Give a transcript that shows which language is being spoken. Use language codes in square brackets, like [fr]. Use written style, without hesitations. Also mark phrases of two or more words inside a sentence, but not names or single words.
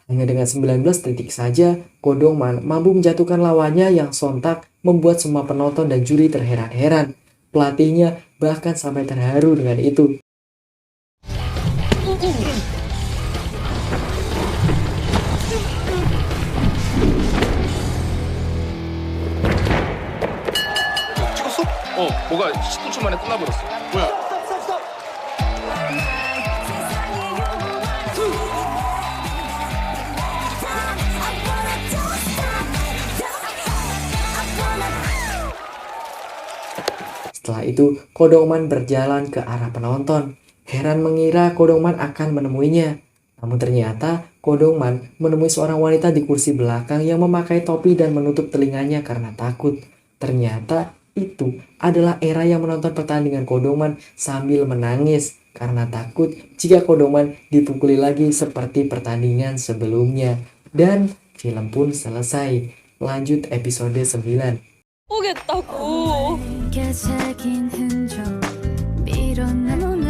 [id] dengan 19 detik saja, Kodongman mampu menjatuhkan lawannya yang sontak membuat semua penonton dan juri terheran-heran. Pelatihnya bahkan sampai terharu dengan itu. [ko] 찍었어? 뭐가 10분 만에 끝나버렸어. 뭐야? [id] Setelah itu, Kodongman berjalan ke arah penonton. Heran mengira Kodongman akan menemuinya. Namun ternyata Kodongman menemui seorang wanita di kursi belakang yang memakai topi dan menutup telinganya karena takut. Ternyata itu adalah Era yang menonton pertandingan Kodongman sambil menangis karena takut jika Kodongman dipukuli lagi seperti pertandingan sebelumnya. Dan film pun selesai. Lanjut episode 9. [ko] 보겠다고. 새긴 흔적 밀어내